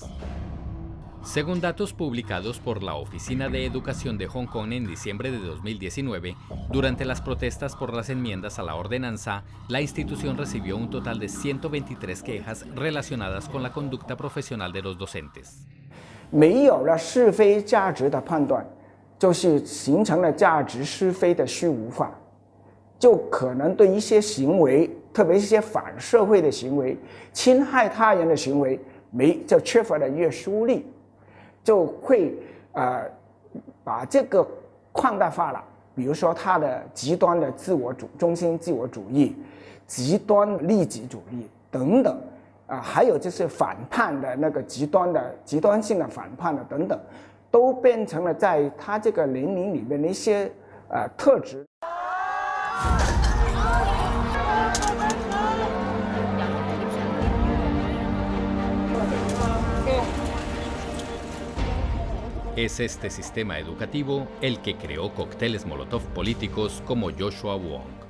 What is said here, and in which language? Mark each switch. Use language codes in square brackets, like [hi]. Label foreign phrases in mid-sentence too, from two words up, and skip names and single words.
[es] Según datos publicados por la Oficina de Educación de Hong Kong en diciembre de 2019, durante las protestas por las enmiendas a la ordenanza, la institución recibió un total de 123 quejas relacionadas con la conducta profesional de los docentes. [zh] 没有了是非价值的判断，就是形成了价值是非的虚无化，就可能对一些行为，特别是一些反社会的行为、侵害他人的行为，就缺乏了约束力，就会把这个扩大化了。比如说他的极端的中心自我主义、极端利己主义等等，还有就是反叛的那个极端性的反叛的等等，都变成了在他这个年龄里面的一些特质。 [es] Es este sistema educativo el que creó cócteles Molotov políticos como Joshua Wong.